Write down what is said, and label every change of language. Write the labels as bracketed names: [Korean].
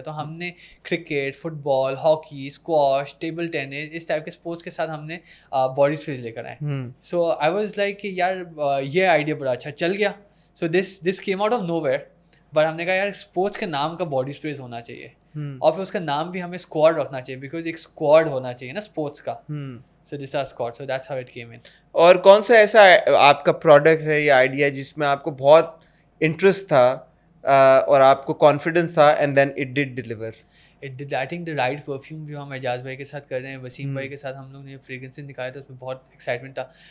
[Urdu] تو ہم نے کرکٹ, فٹ بال, ہاکی, اسکواش, ٹیبل ٹینس, اس ٹائپ کے اسپورٹس کے ساتھ ہم نے باڈی اسپریز لے کر آئے. [English] so I was like [Urdu] کہ یار یہ آئیڈیا بڑا اچھا چل گیا. [English] so this came out of nowhere, [Urdu] but ہم نے کہا یار اسپورٹس کے نام کا باڈی اسپریز ہونا چاہیے, اور پھر اس کا نام بھی ہمیں اسکواڈ رکھنا چاہیے, بیکاز ایک اسکواڈ ہونا چاہیے نا اسپورٹس کا. [English] So this is our squad, so that's how it came in. [Urdu] اور کون سا ایسا آپ کا پروڈکٹ ہے یا آئیڈیا جس میں آپ کو بہت انٹرسٹ تھا اور آپ کو کانفیڈنس تھا [English] And then it did deliver? I think the right perfume [Urdu] جو ہم اعجاز بھائی کے ساتھ کر رہے ہیں, وسیم بھائی کے ساتھ ہم لوگ نے فریگرنسز نکالے تھے, اس میں بہت ایکسائٹمنٹ تھا.